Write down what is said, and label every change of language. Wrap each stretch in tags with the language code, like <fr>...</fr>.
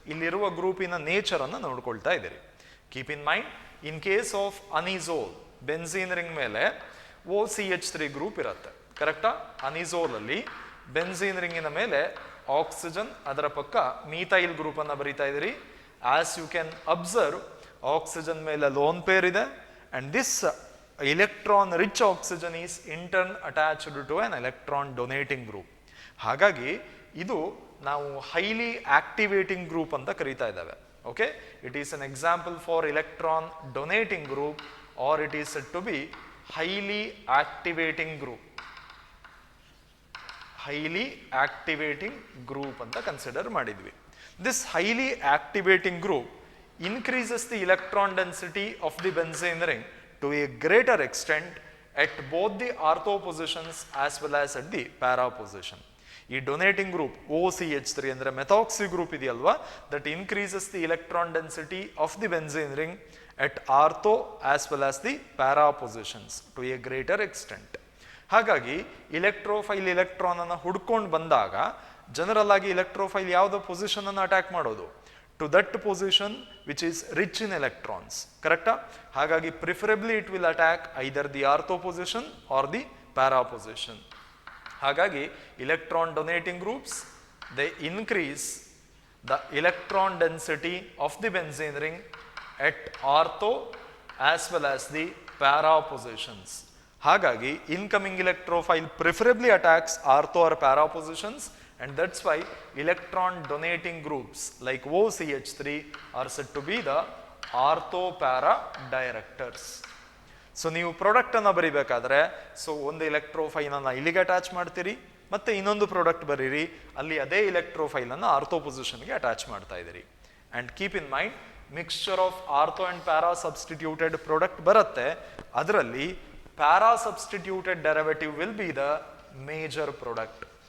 <kn>ಇಲ್ಲಿರುವ ಗ್ರೂಪಿನ ನೇಚರ್ ಅನ್ನ ನೋಡ್ಕೊಳ್ತಾ ಇದ್ದೀರಿ.</kn> <en>keep in mind, in case of anisole</en> <kn>benzene ring ಮೇಲೆ OCH3 ಗ್ರೂಪ್ ಇರುತ್ತೆ. ಕರೆಕ್ಟಾ? ಅನಿಸೋಲ್ ಅಲ್ಲಿ ಬೆನ್ಝೀನ್ ರಿಂಗಿನ ಮೇಲೆ ಆಕ್ಸಿಜನ್, ಅದರ ಪಕ್ಕ ಮೀಥೈಲ್ ಗ್ರೂಪ್ ಅನ್ನ ಬರೀತಾ ಇದ್ದೀರಿ.</kn> <en>as you can observe,</en> <kn>oxygen ಮೇಲೆ ಲೋನ್ ಪೇರ್ ಇದೆ</kn> <en>and this electron rich oxygen is in turn attached to an electron donating group.</en> <kn>ಹಾಗಾಗಿ ಇದು ನಾವು ಹೈಲಿ ಆಕ್ಟಿವೇಟಿಂಗ್ ಗ್ರೂಪ್ ಅಂತ ಕರೀತಾ ಇದ್ದಾವೆ.</kn> <en>Okay, it is an example for electron donating group or it is to be highly activating group.</en> <kn>Highly activating group ಅಂತ consider ಮಾಡಿದ್ವಿ.</kn> <en>This highly activating group increases the electron density of the benzene ring to a greater extent at both the ortho positions as well as at the para position. ಈ donating group OCH3 ಅಂದರೆ methoxy group ಇದೆಯಲ್ವಾ, that increases the electron density of the benzene ring at ortho as well as the para positions to a greater extent. ಹಾಗಾಗಿ electrophile electron ಅನ್ನು ಹುಡ್ಕೊಂಡು ಬಂದಾಗ general ಆಗಿ electrophile ಯಾವುದೋ position ಅನ್ನು attack ಮಾಡೋದು, to that position which is rich in electrons. ಕರೆಕ್ಟಾ? ಹಾಗಾಗಿ preferably it will attack either the ortho position or the para position. ಹಾಗಾಗಿ electron donating groups they increase the electron density of the benzene ring at ortho as well as the para positions. ಹಾಗಾಗಿ incoming electrophile preferably attacks ortho or para positions, and that's why electron donating groups like OCH3 are said to be the ortho para directors.</en> <kn>So ನೀವು product ಅನ್ನು ಬರಿಬೇಕಾದ್ರೆ so ಒಂದು ಎಲೆಕ್ಟ್ರೋಫೈಲ್ ಅನ್ನು ಇಲ್ಲಿಗೆ attach ಮಾಡ್ತೀರಿ, ಮತ್ತೆ ಇನ್ನೊಂದು product ಬರೀರಿ, ಅಲ್ಲಿ ಅದೇ ಎಲೆಕ್ಟ್ರೋಫೈಲ್ ಅನ್ನು ಆರ್ಥೋ ಪೊಸಿಷನ್ಗೆ ಅಟ್ಯಾಚ್ ಮಾಡ್ತಾ ಇದ್ದೀರಿ.</kn> <en>and keep in mind, mixture of ortho and para substituted product</en> <kn>ಬರುತ್ತೆ, ಅದರಲ್ಲಿ</kn> <en>Para substituted derivative will be the major product.</en>